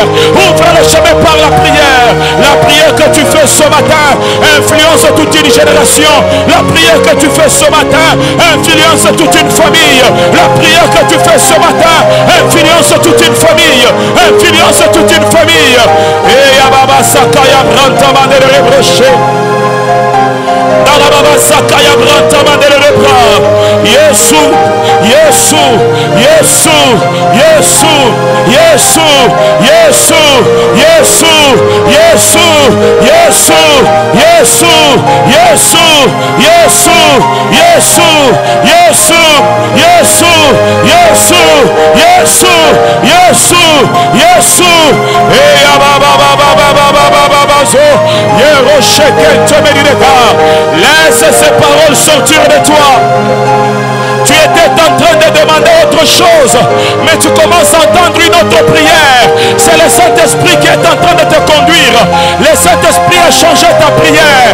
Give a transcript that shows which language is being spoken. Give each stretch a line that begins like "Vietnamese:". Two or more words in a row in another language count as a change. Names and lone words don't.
French: Ouvre le chemin par la prière. La prière que tu fais ce matin influence toute une génération. La prière que tu fais ce matin influence toute une famille. La prière que tu fais ce matin influence toute une famille. Influence toute une famille. Et Yababa Sakaya Brantama de Rebroché. Sakaya Brantama de Rebra. Yesu, Yesu, Yesu, Yesu, Yesu, Yesu, Yesu, Yesu, Yesu, Yesu, Yesu, Yesu, Yesu, Yesu, Yesu, Yesu, Yesu, Yesu, Yesu, et laisse ces paroles sortir de toi. Tu étais en train de demander autre chose, mais tu commences à entendre une autre prière. C'est le Saint-Esprit qui est en train de te conduire. Le Saint-Esprit a changé ta prière.